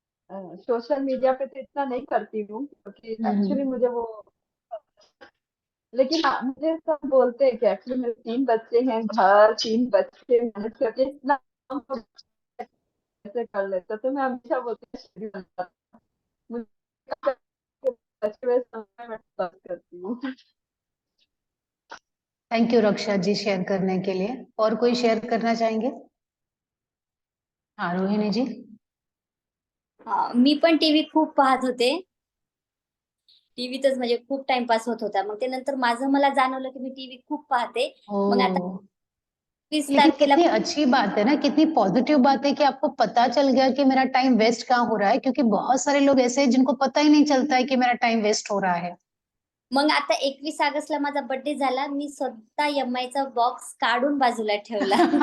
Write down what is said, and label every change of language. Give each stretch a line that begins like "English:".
Hindi: Social media पे तो इतना नहीं करती हूँ, क्योंकि एक्चुअली मुझे वो, लेकिन हाँ, मुझे सब बोलते हैं कि एक्चुअली मेरे 3 बच्चे हैं, घर 3 बच्चे मैनेज करके इतना काम तो कैसे कर लेते, तो मैं हमेशा बोलती हूँ शेड्यूल बनता है। मुझे बचे हुए समय में बात करती हूँ। Thank you Raksha ji share करने के लिए। और कोई शेयर करना चाहेंगे? हाँ रोहिणी जी।
Marathi: मी पण टीव्ही खूप पाहत होते. टीव्हीतच म्हणजे खूप टाइमपास होत होता. मग ते नंतर मला जाणवलं की मी टीव्ही खूप पाहते. मग आता ओ, 20
Hindi: लेकिन
Marathi: तारखेला
Hindi: कितनी अच्छी बात है ना, कितनी पॉजिटिव बात है कि आपको पता चल गया कि मेरा टाइम वेस्ट कहाँ हो रहा है, क्योंकि बहुत सारे लोग ऐसे हैं जिनको पता ही नहीं चलता है कि मेरा टाइम वेस्ट हो रहा है।
Marathi: मग आता 21 ऑगस्टला माझा बर्थडे झाला. मी स्वतः एमआयचा बॉक्स काढून बाजूला ठेवला.